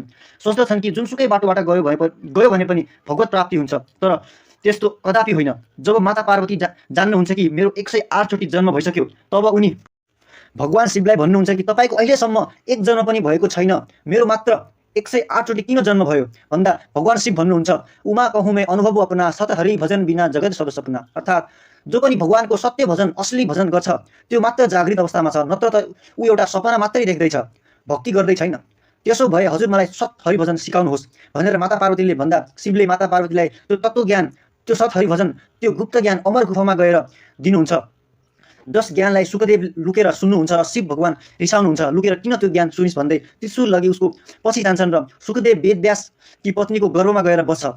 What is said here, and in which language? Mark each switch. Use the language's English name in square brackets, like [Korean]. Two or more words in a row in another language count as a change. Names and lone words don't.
[Nepali] सोच्दछन् कि जुनसुकै बाटोबाट गयो भने पनि भगवत प्राप्ति हुन्छ, तर त्यस्तो कदापि होइन। जब माता पार्वती जान्नुहुन्छ कि मेरो 108 चोटि जन्म भइसक्यो, तब उनी भगवान शिवलाई भन्नुहुन्छ कि तपाईँको अहिलेसम्म एक जन्म पनि भएको छैन, मेरो मात्र 108 चोटि किन जन्म भयो भन्दा भगवान शिव भन्नुहुन्छ [Hindi] उमा कहूँ मैं अनुभव अपना सत हरि भजन बिना जगत सब सपना। [Nepali] अर्थात् जो पनि भगवानको सत्य भजन, असली भजन गर्छ त्यो मात्र जागृत अवस्थामा छ, नत्र त ऊ एउटा सपना मात्रै देख्दैछ, भक्ति गर्दै छैन। त्यसो भए हजुर मलाई सत हरिभजन सिकाउनुहोस् भनेर माता पार्वतीले भन्दा शिवले माता पार्वतीलाई त्यो तत्त्वज्ञान, त्यो सत हरिभजन, त्यो गुप्त ज्ञान अमर गुफामा गएर दिनुहुन्छ, जस ज्ञानलाई सुखदेव लुकेर सुन्नुहुन्छ र शिव भगवान रिसाउनुहुन्छ, लुकेर किन त्यो ज्ञान सुनिस् भन्दै त्रिशूल लगी उसको पछि जान्छन् र सुखदेव वेदव्यास कि पत्नीको गर्भमा गएर बस्छ।